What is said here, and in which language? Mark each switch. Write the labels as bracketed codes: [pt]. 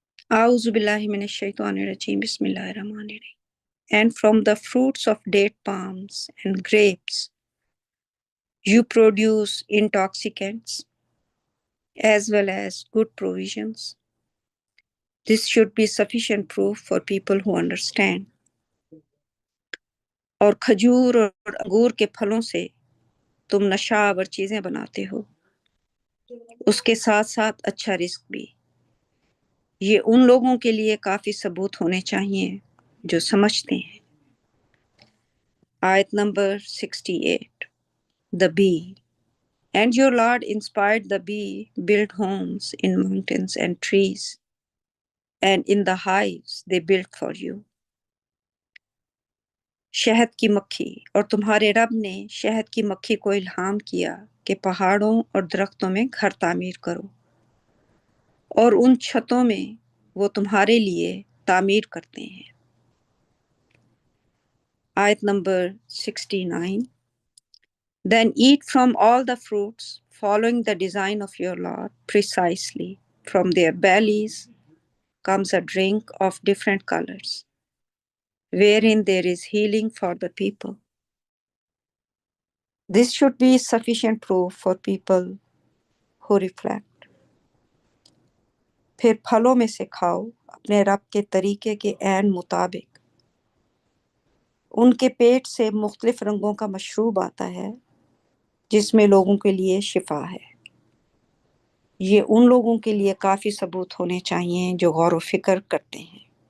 [ar] اعوذ باللہ من الشیطان الرجیم، بسم اللہ الرحمن الرحیم۔ [en] And from the fruits of date palms and grapes you produce intoxicants as well as good provisions. This should be sufficient proof for people who understand. [ur] اور کھجور اور انگور کے پھلوں سے تم نشاور چیزیں بناتے ہو، اس کے ساتھ ساتھ اچھا رزق بھی۔ یہ ان لوگوں کے لیے کافی ثبوت ہونے چاہیے جو سمجھتے ہیں۔ آیت number 68، The bee. [en] And your Lord inspired the bee build homes in mountains and trees, and in the hives they built for you. [ur] شہد کی مکھی، اور تمہارے رب نے شہد کی مکھی کو الہام کیا کہ پہاڑوں اور درختوں میں گھر تعمیر کرو، اور ان چھتوں میں وہ تمہارے لیے تعمیر کرتے ہیں۔ آیت number 69، [en] Then eat from all the fruits following the design of your Lord precisely. From their bellies comes a drink of different colors, wherein there is healing for the people. This should be sufficient proof for people who reflect. [ur] پھر پھلوں میں سے کھاؤ اپنے رب کے طریقے کے عین مطابق۔ ان کے پیٹ سے مختلف رنگوں کا مشروب آتا ہے جس میں لوگوں کے لیے شفا ہے۔ یہ ان لوگوں کے لیے کافی ثبوت ہونے چاہیے جو غور و فکر کرتے ہیں۔